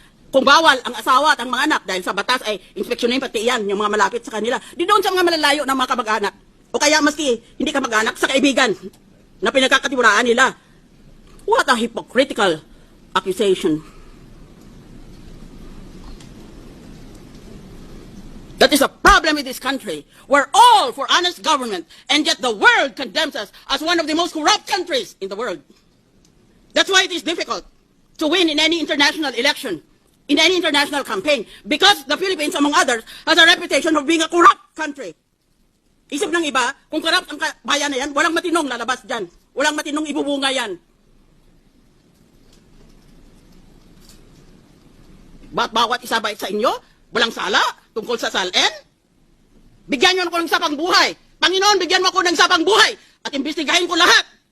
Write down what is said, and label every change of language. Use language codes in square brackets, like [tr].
[tl] Kung bawal ang asawa at ang mga anak, dahil sa batas ay inspeksyonin pati yan, yung mga malapit sa kanila, di doon sa mga malalayo ng mga kamag-anak. O kaya maski hindi kamag-anak, sa kaibigan na pinagkakatiwalaan nila. [en] What a hypocritical accusation. That is a problem in this country. We're all for honest government, and yet the world condemns us as one of the most corrupt countries in the world. That's why it is difficult to win in any international election, in any international campaign, because the Philippines, among others, has a reputation of being a corrupt country. [tl] Isip ng iba, kung corrupt ang bayan na yan, walang matinong lalabas dyan. Walang matinong ibubunga yan. Ba't bawat isa ba sa inyo, walang sala tungkol sa SALN? Bigyan nyo ako ng sapang buhay. Panginoon, bigyan mo ako ng sapang buhay at imbestigahin ko lahat.